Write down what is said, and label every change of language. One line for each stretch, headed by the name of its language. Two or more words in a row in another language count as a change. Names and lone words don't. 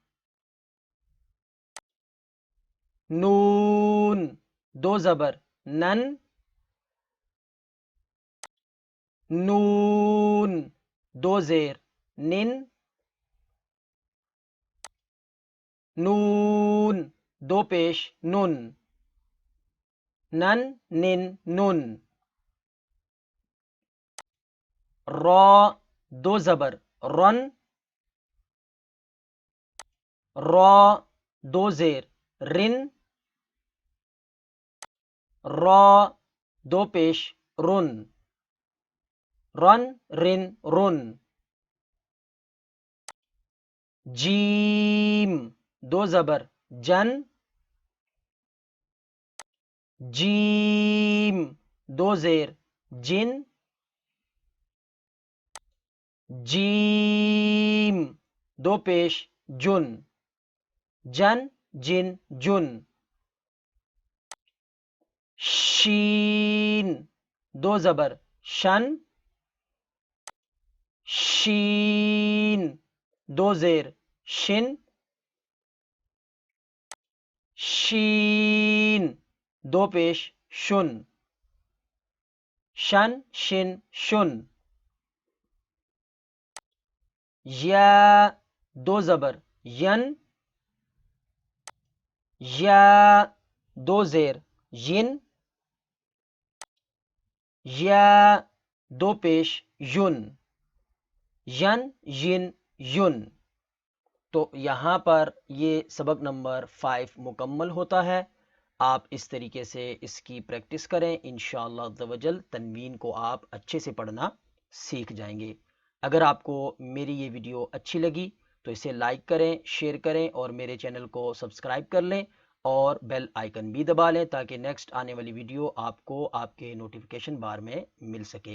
Urdu: نون دو زبر نن، نون دو زیر نن، نون دو پیش نن، نن نن نن، را دو زبر رن، را دو زیر رن، را دو پیش رن، رن رن رن، جیم دو زبر جن، جیم دو زیر جن، جیم دو پیش جن، جن جن جن، شین دو زبر شن، شین دو زیر شن، شین دو پیش شن، شن شن شن، یا دو زبر ین، یا دو زیر ین، یا دو پیش یون، ین ین یون۔ تو یہاں پر یہ سبق نمبر 5 مکمل ہوتا ہے۔ آپ اس طریقے سے اس کی پریکٹس کریں،
Arabic: انشاءاللہ عز و جل
Urdu: تنوین کو آپ اچھے سے پڑھنا سیکھ جائیں گے۔ اگر آپ کو میری یہ ویڈیو اچھی لگی تو اسے لائک کریں، شیئر کریں اور میرے چینل کو سبسکرائب کر لیں اور بیل آئیکن بھی دبا لیں تاکہ نیکسٹ آنے والی ویڈیو آپ کو آپ کے نوٹیفیکیشن بار میں مل سکے۔